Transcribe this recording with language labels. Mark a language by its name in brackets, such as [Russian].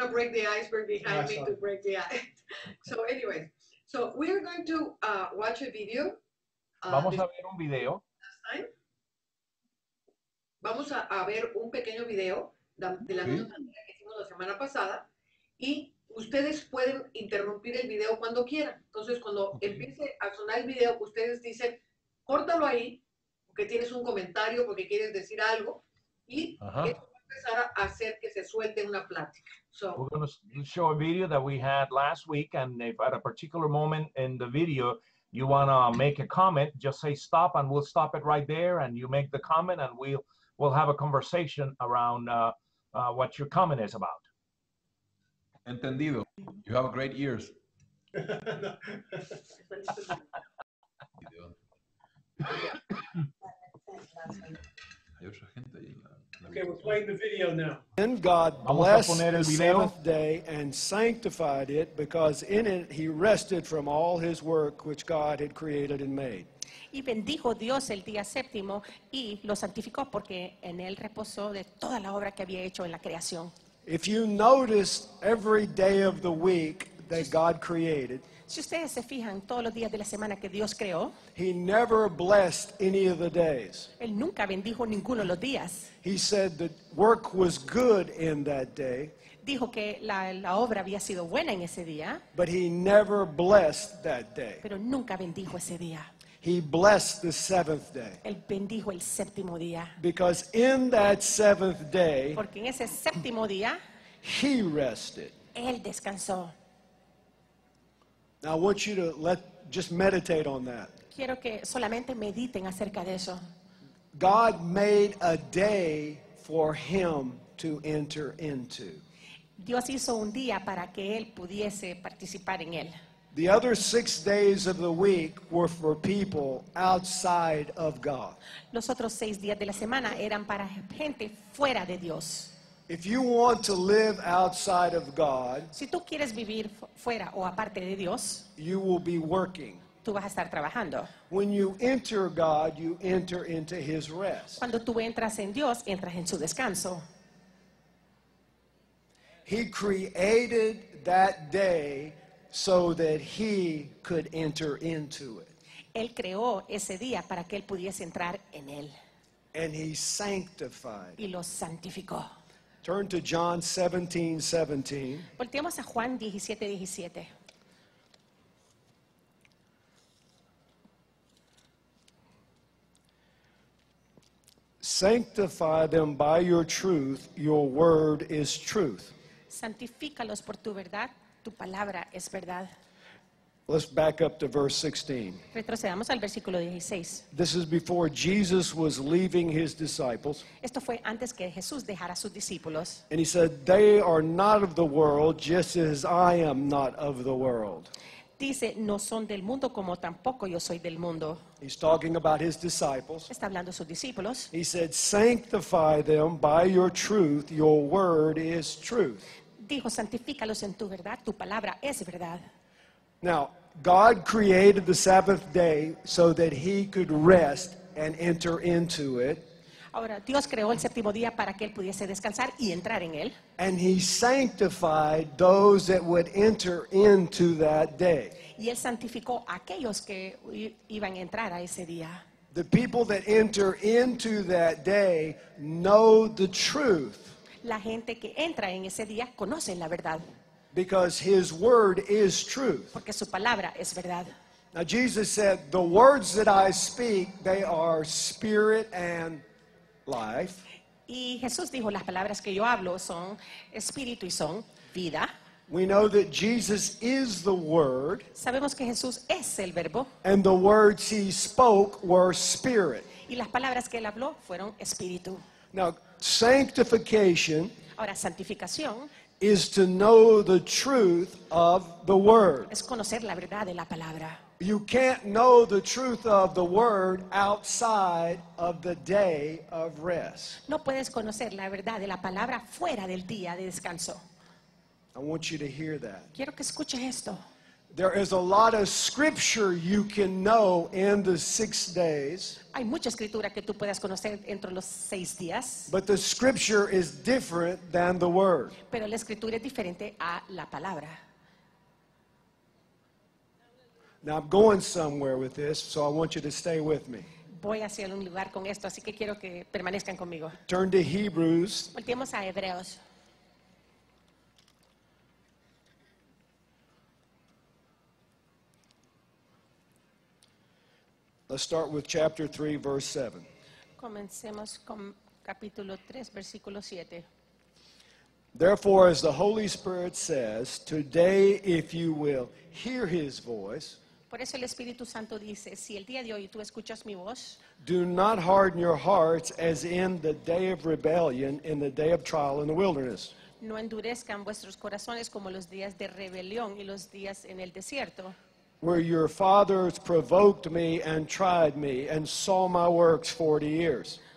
[English] to break the iceberg behind me to break the ice. So anyway, so we're going to watch a video. [Spanish] Vamos a ver un video. Vamos a ver un pequeño video de la misma manera que hicimos la semana pasada y ustedes pueden interrumpir el video cuando quieran. Entonces, cuando empiece a sonar el video, ustedes dicen, córtalo ahí porque tienes un comentario, porque quieres decir algo, y Ajá. esto va a empezar a hacer que se suelte una plática. [English] So, We're going to show a video that we had last week, and if at a particular moment in the video you want to make a comment, just say stop, and we'll stop it right there, and you make the comment, and we'll have a conversation around what your comment is about. [Spanish] Entendido. [English] You have great ears. [Spanish] Hay otra gente ahí en la [English] Okay, we're playing the video now. Then God [Spanish] Vamos a [English] blessed [Spanish] poner el [English] the [Spanish] video. [English] seventh day and sanctified it, because in it he rested from all his work which God had created and made. [Spanish] Y bendijo Dios el día séptimo y lo santificó porque en él reposó de toda la obra que había hecho en la creación. [English] If you notice every day of the week that God created, [Spanish] Si ustedes se fijan todos los días de la semana que Dios creó, [English] he never blessed any of the days. [Spanish] él nunca bendijo ninguno de los días. [English] He said that work was good in that day, [Spanish] Dijo que la obra había sido buena en ese día, [English] but he never blessed that day. [Spanish] pero nunca bendijo ese día. [English] He blessed the seventh day, [Spanish] Él bendijo el séptimo día, [English] because in that seventh day [Spanish] porque en ese séptimo día [English] he rested. [Spanish] él descansó. [English] Now I want you to just meditate on that. [Spanish] Quiero que solamente mediten acerca de eso. [English] God made a day for him to enter into. [Spanish] Dios hizo un día para que él pudiese participar en él. [English] The other 6 days of the week were for people outside of God. [Spanish] Los otros 6 días de la semana eran para gente fuera de Dios. [English] If you want to live outside of God, [Spanish] Si tú quieres vivir fuera o aparte de Dios, [English] you will be working. [Spanish] tú vas a estar trabajando. [English] When you enter God, you enter into his rest. [Spanish] Cuando tú entras en Dios, entras en su descanso. [English] He created that day so that he could enter into it. [Spanish] Él creó ese día para que él pudiese entrar en él [English] And he sanctified. [Spanish] y lo santificó. [English] Turn to John 17:17. [Spanish] Volteamos a Juan 17:17. [English] Sanctify them by your truth. Your word is truth. [Spanish] Santifícalos por tu verdad, tu palabra es verdad. [English] Let's back up to verse 16. [Spanish] Retrocedamos al versículo 16. [English] This is before Jesus was leaving his disciples. [Spanish] Esto fue antes que Jesús dejara a sus discípulos. [English] And he said, "They are not of the world, just as I am not of the world." [Spanish] Dice, no son del mundo como tampoco yo soy del mundo. [English] He's talking about his disciples. [Spanish] Está hablando a sus discípulos. [English] He said, "Sanctify them by your truth. Your word is truth." [Spanish] Dijo, santifícalos en tu verdad, tu palabra es verdad. [English] Now, God created the Sabbath day so that he could rest and enter into it. [Spanish] Ahora, Dios creó el séptimo día para que él pudiese descansar y entrar en él. [English] And he sanctified those that would enter into that day. [Spanish] Y él santificó a aquellos que iban a entrar a ese día. [English] The people that enter into that day know the truth [Spanish] La gente que entra en ese día conoce la verdad, [English] because his word is truth. [Spanish] porque su palabra es verdad. [English] Now Jesus said, "The words that I speak, they are spirit and life." [Spanish] Y Jesús dijo, las palabras que yo hablo son espíritu y son vida. [English] We know that Jesus is the word, [Spanish] Sabemos que Jesús es el verbo [English] and the words he spoke were spirit. [Spanish] y las palabras que él habló fueron espíritu. [English] Now, sanctification [Spanish] Ahora, santificación [English] is to know the truth of the word. [Spanish] es conocer la verdad de la palabra. [English] You can't know the truth of the word outside of the day of rest. [Spanish] No puedes conocer la verdad de la palabra fuera del día de descanso. [English] I want you to hear that. [Spanish] Quiero que escuches esto. [English] There is a lot of scripture you can know in the 6 days, [Spanish] Hay mucha escritura que tú puedas conocer entre los 6 días, [English] but the scripture is different than the word. [Spanish] pero la escritura es diferente a la palabra. [English] Now, I'm going somewhere with this, so I want you to stay with me. [Spanish] Voy hacia un lugar con esto, así que quiero que permanezcan conmigo. [English] Turn to Hebrews [Spanish] Volteemos a Hebreos. [English] Let's start with chapter 3, verse 7. [Spanish] Comencemos con capítulo 3, versículo 7. [English] Therefore, as the Holy Spirit says, today, if you will hear his voice, [Spanish] Por eso el Espíritu Santo dice, si el día de hoy tú escuchas mi voz, [English] do not harden your hearts as in the day of rebellion, in the day of trial in the wilderness. [Spanish] no endurezcan vuestros corazones como los días de rebelión y los días en el desierto, [English] Where your fathers provoked me and tried me and saw my works 40 years.